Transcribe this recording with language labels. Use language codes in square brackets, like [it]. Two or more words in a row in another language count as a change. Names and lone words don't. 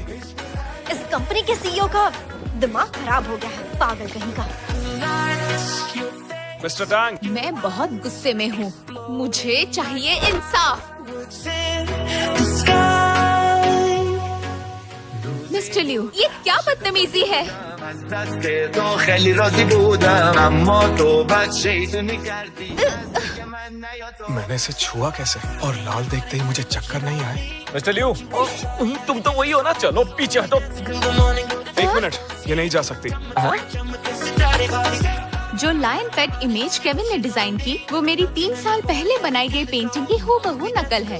[hi] इस कंपनी के सीईओ का दिमाग खराब हो गया है, पागल कहीं का। मिस्टर टैंक, मैं बहुत गुस्से में हूँ। मुझे चाहिए इंसाफ। मिस्टर लिू, ये क्या बदतमीजी है? [fa] از دست تو خیلی راضی بودم اما تو بد شیطونی کردی [hi] मैंने इसे छुआ कैसे? और लाल देखते ही मुझे चक्कर नहीं आए। मिस्टर लिू, तुम तो वही हो ना? चलो पीछे हटो। एक मिनट, ये नहीं जा सकती। जो लायन पेट इमेज केविन ने डिजाइन की, वो मेरी 3 साल पहले बनाई गई पेंटिंग की हूबहू नकल है।